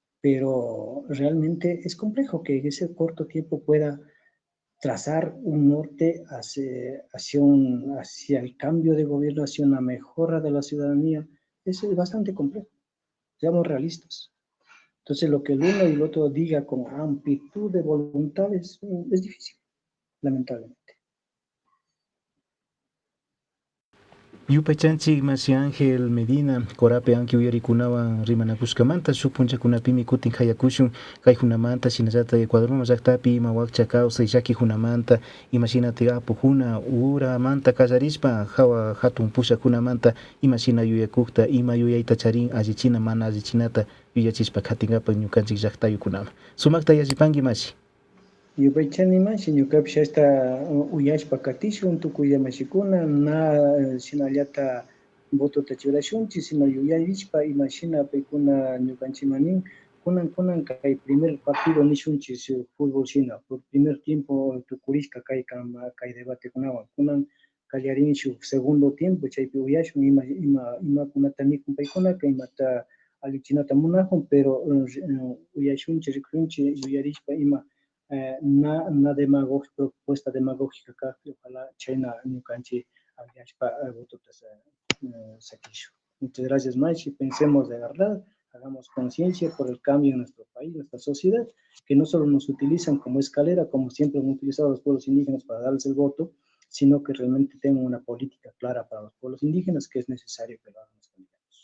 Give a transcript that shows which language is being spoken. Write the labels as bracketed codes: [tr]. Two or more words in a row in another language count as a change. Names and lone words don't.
[es] pero realmente es complejo que en ese corto tiempo pueda trazar un norte hacia el cambio de gobierno, hacia una mejora de la ciudadanía. Eso es bastante complejo, seamos realistas. Entonces, lo que el uno y el otro diga con amplitud de voluntades es difícil, lamentablemente. [qu] Yupaychanchik Masi Ángel Medina Corape anki uyarikunawan rimanakuskamanta shuk punchakunapimi kutin hayakushun kay hunamanta shinallata Ecuador llaqtapi ima wakcha kawsay llaki hunamanta imashinati apuhuna uramanta kallarishpa hawa hatun pushakunamanta imashina yuyakukta ima yuyayta charin allichina mana allichinata yuyachishpa katingapak ñukanchik llaqtayukunaman sumakta yallipanki Masi. Yupaychanimashi ñukapish hasta uyashpa katishun tukuy llamashinkuna na shinallata votota churashunchik sino yuyarishpa imashina paykuna ñukanchikman nin kunan kay [es] primer partido [qu] nishunchik fútbol shina [es] por primer tiempo [qu] tukurishka kay debatekunawan kunan kallarin shuk [es] segundo tiempo [qu] chaypi uyashun imakunata nikun paykunaka imata allichinata munakun pero uyashunchik rikunchik yuyarishpa ima na [es] propuesta demagógica [qu] kaqpi ojalá chayna ñukanchik allashpa votota sakishun. [es] Muchas gracias Machi, pensemos de verdad, hagamos conciencia por el cambio en nuestro país, nuestra sociedad, que no solo nos utilizan como escalera, como siempre han utilizado los pueblos indígenas para darles el voto, sino que realmente tengan una política clara para los pueblos indígenas, que es necesario que lo hagan los candidatos.